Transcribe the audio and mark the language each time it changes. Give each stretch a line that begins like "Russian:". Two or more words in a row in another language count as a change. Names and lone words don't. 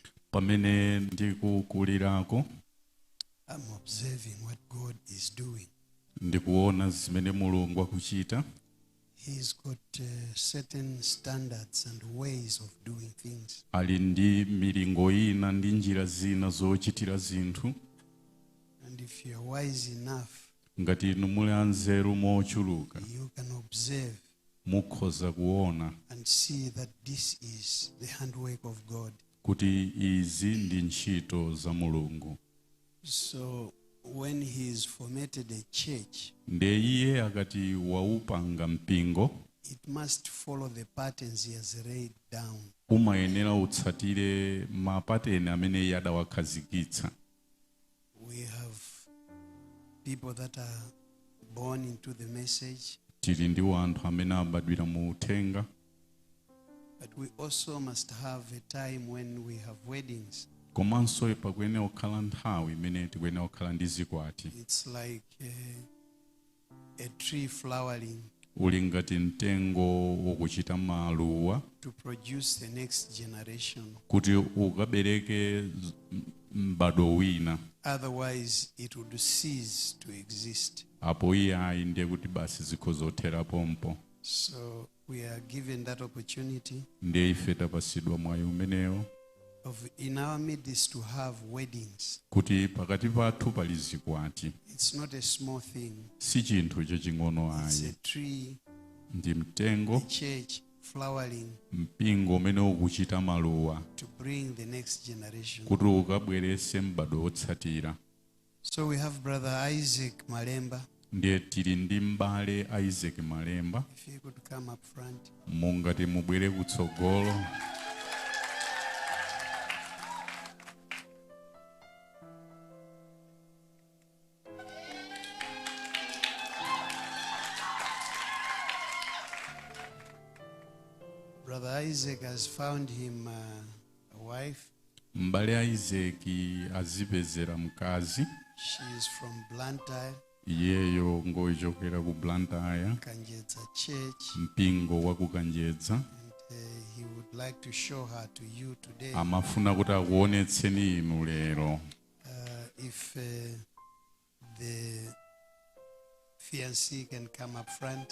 Nyanja: Pamene ndikukulirako
English: I'm observing what God is doing.
Nyanja: ndikuona zimene Mulungu akuchita.
English: He's got certain standards and ways of doing things.
Nyanja: Ali ndi milingo ina ndi njira zina zochitira zinthu.
English: And if you're wise enough,
Nyanja: ngati inu muli anzeru mochuluka,
English: you can observe
Nyanja: mukhoza kuona
English: and see that this is the handwork of God.
Nyanja: kuti izi ndi ntchito za Mulungu.
English: So when he's formatted a church,
Nyanja: nde iye akati waupanga mpingo,
English: it must follow the patterns he has laid down.
Nyanja: umayenera utsatire mapateni amene yadawakhazikitsa.
English: We have people that are born into the message,
Nyanja: tili ndi wanthu amene abadwira mu uthenga,
English: but we also must have a time when we have weddings.
Nyanja: komanso pakuyenera kukhala nthawi imene tikuyenera kukhala ndi zikwati.
English: It's like a tree flowering
Nyanja: uli ngati mtengo wokuchita maluwa
English: to produce the next generation.
Nyanja: kuti ukabereke m'bado wina,
English: Otherwise, it would cease to exist.
Nyanja: apo iye ayi ndiye kuti basi zikhoza kuthera pompo.
English: So we are given that opportunity
Nyanja: ndiye ife tapasidwa mwayi umenewo
English: of in our midst to have weddings.
Nyanja: kuti pakati pathu pali zikwati.
English: It's not a small thing.
Nyanja: si chinthu chaching'ono
English: It's a
Nyanja: ayi,
English: tree,
Nyanja: ndi mtengo,
English: a church flowering
Nyanja: mpingo umene ukuchita maluwa
English: to bring the next generation.
Nyanja: kuti ukabwerese m'bado wotsatira.
English: So we have Brother Isaac Malemba.
Nyanja: ndiye tili ndi m'bale Isaac Malemba.
English: If he could come up front.
Nyanja: mungati mubwere kutsogolo.
English: Brother Isaac has found him a wife.
Nyanja: m'bale Isaac azipezera mkazi.
English: She is from Blantyre,
Nyanja: iyeyo ngochokera ku Blantyre,
English: Kanjedza Church,
Nyanja: mpingo wa ku Kanjedza.
English: and he would like to show her to you today.
Nyanja: amafuna kuti akuonetseni inu lero.
English: If the fiancé can come up front.